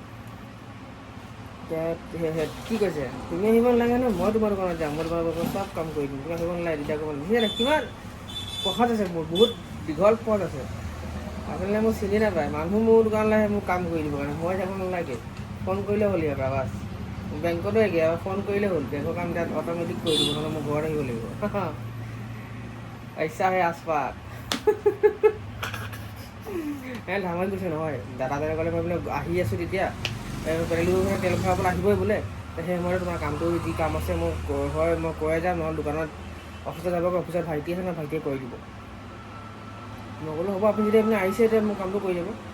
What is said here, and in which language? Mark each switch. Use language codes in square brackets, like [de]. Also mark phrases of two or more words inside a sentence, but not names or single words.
[as] কি কৈছে তুমি আহিব নালাগে ন মই তোমাৰ দোকানত যাম মই তোমাৰ দোকানত চব কাম কৰি দিম তুমি আহিব নালাগে তেতিয়া ক'ব নালাগে কিমান পথত আছে মোৰ বহুত দীঘল পথ আছে আপোনালোকে মোক চিনি নাপায় মানুহ মোৰ দোকানলৈ আহে মোক কাম কৰি দিব কাৰণে মই যাব নালাগে ফোন কৰিলে হ'ল ইয়াৰ বাছ বেংকতো একে ফোন কৰিলে হ'ল বেংকৰ কাম তাত অট'মেটিক কৰি দিব নহ'লে মোৰ ঘৰত আহিব লাগিব [hi] ऐसा है आसपास [as] ধেমালি কৈছে নহয় দাদাজনে ক'লে মই বোলে আহি আছোঁ তেতিয়া বেলেগ তেল ভৰাবলৈ আহিবই বোলে সেই সময়তে তোমাৰ কামটো যি কাম আছে মোক হয় মই কৈ যাম নহ'লে দোকানত অফিচত যাব অফিচত ভাইটি আছে নহয় ভাইটিয়ে কৰি দিব মই ক'লো হ'ব আপুনি যদি আপুনি আহিছে এতিয়া মোৰ কামটো কৰি যাব